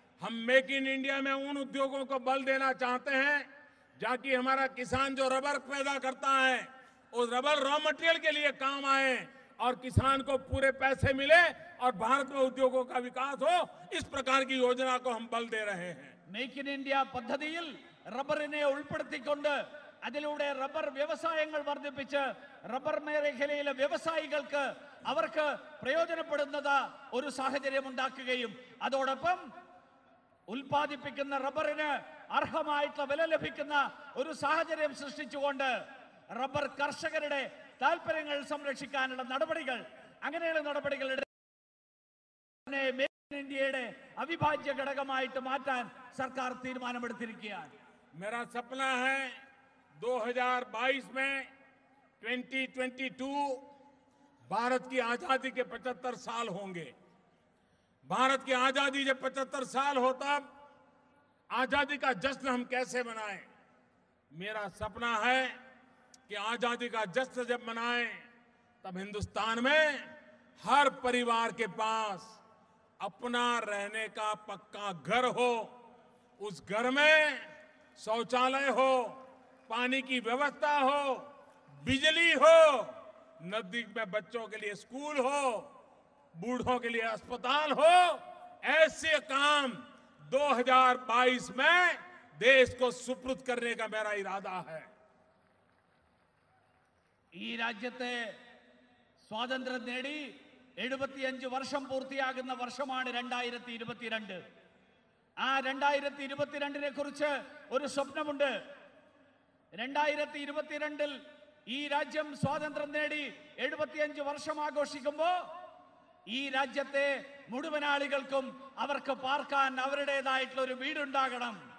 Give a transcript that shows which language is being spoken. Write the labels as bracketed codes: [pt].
[hi] हम make in India में उन उद्योगों को बल देना चाहते हैं ताकि हमारा किसान जो रबर पैदा करता है उस रबर रॉ मटेरियल के लिए काम आए और किसान को पूरे पैसे मिले और भारत में उद्योगों का विकास हो। इस प्रकार की योजना को हम बल दे रहे हैं. [ml] മേക്ക് ഇൻ ഇന്ത്യ പദ്ധതിയിൽ റബ്ബറിനെ ഉൾപ്പെടുത്തിക്കൊണ്ട് അതിലൂടെ റബ്ബർ വ്യവസായങ്ങൾ വർദ്ധിപ്പിച്ച് റബ്ബർ മേഖലയിലെ വ്യവസായികൾക്ക് അവർക്ക് പ്രയോജനപ്പെടുന്ന ഒരു സാഹചര്യം ഉണ്ടാക്കുകയും അതോടൊപ്പം ഉൽപ്പാദിപ്പിക്കുന്ന റബ്ബറിന് അർഹമായിട്ടുള്ള വില ലഭിക്കുന്ന ഒരു സാഹചര്യം സൃഷ്ടിച്ചുകൊണ്ട് റബ്ബർ കർഷകരുടെ താൽപര്യങ്ങൾ സംരക്ഷിക്കാനുള്ള നടപടികൾ, അങ്ങനെയുള്ള നടപടികൾ ഇന്ത്യയുടെ അവിഭാജ്യ ഘടകമായിട്ട് മാറ്റാൻ സർക്കാർ തീരുമാനമെടുത്തിരിക്കുകയാണ്. [hi] मेरा सपना है 2022 में 2022 भारत की आजादी के 75 साल होंगे. भारत की आजादी जब 75 साल हो तब आजादी का जश्न हम कैसे मनाएं. मेरा सपना है कि आजादी का जश्न जब मनाएं तब हिंदुस्तान में हर परिवार के पास अपना रहने का पक्का घर हो, उस घर में शौचालय हो, पानी की व्यवस्था हो, बिजली हो, नजदीक में बच्चों के लिए स्कूल हो, बूढ़ों के लिए अस्पताल हो. ऐसे काम 2022 में देश को सुपुर्द करने का मेरा इरादा है. [ml] ഈ രാജ്യത്തെ സ്വാതന്ത്ര്യം നേടി 75 വർഷം പൂർത്തിയാകുന്ന വർഷമാണ് 2022. ആ 2022 കുറിച്ച് ഒരു സ്വപ്നമുണ്ട്. 2022 ഈ രാജ്യം സ്വാതന്ത്ര്യം നേടി 75 വർഷം ആഘോഷിക്കുമ്പോൾ ഈ രാജ്യത്തെ മുഴുവൻ ആളുകൾക്കും അവർക്ക് പാർക്കാൻ അവരുടേതായിട്ടുള്ള ഒരു വീടുണ്ടാകണം.